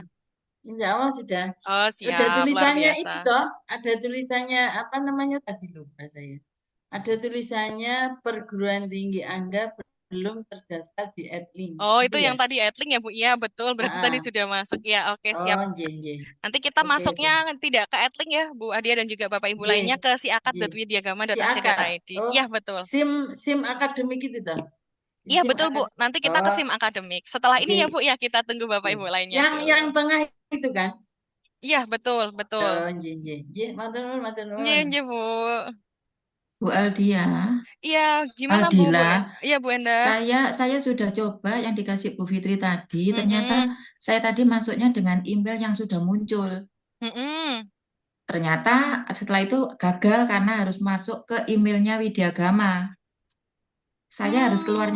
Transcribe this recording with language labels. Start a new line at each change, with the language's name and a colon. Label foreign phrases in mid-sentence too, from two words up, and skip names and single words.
Arabic: insya Allah
Indonesian: sudah. Oh, Udah siap. Luar tulisannya biasa. itu toh, ada tulisannya apa namanya tadi lupa saya. Ada tulisannya perguruan tinggi Anda belum terdaftar di Edlink. Oh, Itu itu ya? yang tadi Edling ya, Bu? Iya, betul. Ah, Berarti tadi ah. sudah masuk. Ya, oke, siap.
Javanese: Oh, nggih, nggih.
Indonesian: Nanti kita Oke, masuknya oke. tidak ke Edling ya, Bu Adia dan juga Bapak Ibu
Javanese: Nggih,
Indonesian: lainnya ke
Javanese: nggih. Si akad.
Indonesian: siakat.widyagama.ac.id. Oh, Iya, betul. SIM akademik itu toh. Iya, SIM betul, Bu. akad. Nanti kita ke Oh, SIM akademik. Setelah ini ya,
Javanese: nggih,
Indonesian: Bu, ya kita tunggu Bapak
Javanese: nggih.
Indonesian: Ibu lainnya Yang dulu. tengah itu kan? Iya, betul, betul.
Javanese: Oh, nggih, nggih. Nggih, matur nuwun, matur
Indonesian: Iya,
Javanese: nuwun.
Indonesian: iya, Bu. Bu Aldia, Iya, gimana Bu, Bu? Aldila, Iya, Bu Enda. saya sudah coba yang dikasih Bu Fitri tadi. Ternyata Mm-mm. saya tadi masuknya dengan email yang sudah muncul. Mm-mm. Ternyata setelah itu gagal karena harus masuk ke emailnya Widyagama. Saya harus keluarnya